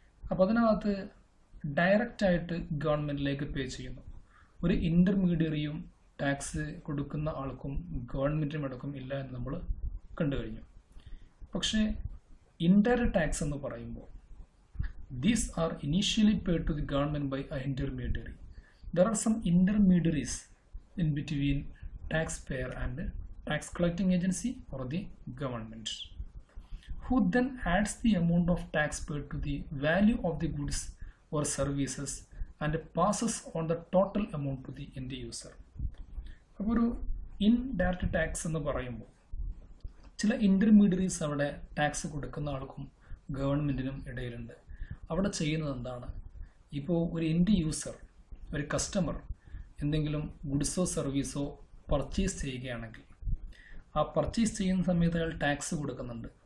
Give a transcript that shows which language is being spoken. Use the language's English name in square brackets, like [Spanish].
[Malayalam] അപ്പോൾ അതിനകത്ത് ഡയറക്റ്റായിട്ട് ഗവൺമെൻറ്റിലേക്ക് പേ ചെയ്യുന്നു. ഒരു ഇൻ്റർമീഡിയറിയും ടാക്സ് കൊടുക്കുന്ന ആൾക്കും ഗവൺമെൻറ്റിനും അടക്കം ഇല്ല എന്ന് നമ്മൾ കണ്ടു കഴിഞ്ഞു. പക്ഷേ ഇൻഡയറക്റ്റ് ടാക്സ് എന്ന് പറയുമ്പോൾ [English] These are initially paid to the government by a intermediary. There are some intermediaries in between tax payer and tax collecting agency or the government, who then adds the amount of tax paid to the value of the goods or services and passes on the total amount to the end user. [Malayalam] അപ്പോൾ ഒരു indirect tax എന്ന് പറയുമ്പോൾ ചില intermediaries അവിടെ tax കൊടുക്കുന്ന ആൾക്കും ഗവൺമെൻറ്റിനും ഇടയിലുണ്ട്. അവിടെ ചെയ്യുന്നത് എന്താണ്? ഇപ്പോൾ ഒരു എൻഡ് യൂസർ, ഒരു കസ്റ്റമർ എന്തെങ്കിലും ഗുഡ്സോ സർവീസോ പർച്ചേസ് ചെയ്യുകയാണെങ്കിൽ ആ പർച്ചേസ് ചെയ്യുന്ന സമയത്ത് അയാൾ ടാക്സ് കൊടുക്കുന്നുണ്ട്.